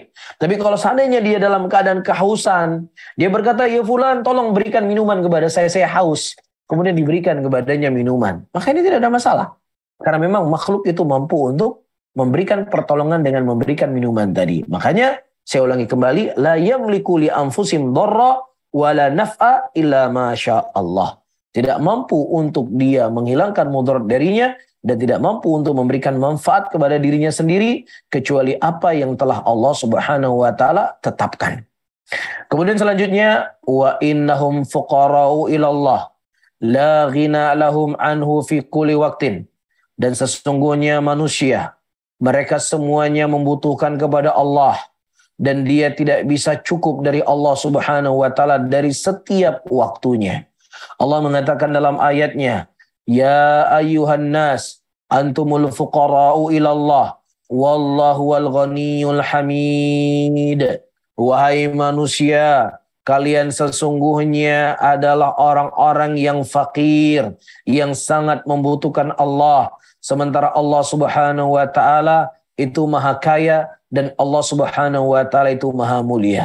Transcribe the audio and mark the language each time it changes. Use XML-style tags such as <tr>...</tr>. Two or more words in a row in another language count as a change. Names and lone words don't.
<id>Tapi kalau seandainya dia dalam keadaan kehausan, dia berkata,</id> <ar>يا فلان,</ar> <id>tolong berikan minuman kepada saya haus. Kemudian diberikan kepadanya minuman. Maka ini tidak ada masalah. Karena memang makhluk itu mampu untuk memberikan pertolongan dengan memberikan minuman tadi. Makanya saya ulangi kembali,</id> <ar>لا يملك لأنفسهم ضرا ولا نفعا إلا ما شاء الله.</ar> <id>Tidak mampu untuk dia menghilangkan mudarat darinya dan tidak mampu untuk memberikan manfaat kepada dirinya sendiri kecuali apa yang telah Allah</id> <ar>سبحانه وتعالى</ar> <id>tetapkan. Kemudian selanjutnya,</id> <ar>وإنهم فقراء إلى الله لا غنى لهم عنه في كل وقت.</ar> <id>Dan sesungguhnya manusia, mereka semuanya membutuhkan kepada Allah dan dia tidak bisa cukup dari Allah</id> <ar>سبحانه وتعالى</ar> <id>dari setiap waktunya. Allah mengatakan dalam ayatnya,</id> <ar>يا أيها الناس أنتم الفقراء إلى الله والله والغني الحميد.</ar> <id>Wahai manusia, kalian sesungguhnya adalah orang-orang yang fakir, yang sangat membutuhkan Allah. Sementara Allah</id> <ar>سبحانه وتعالى</ar> <id>itu maha kaya dan Allah</id> <ar>سبحانه وتعالى</ar> <id>itu maha mulia.</id>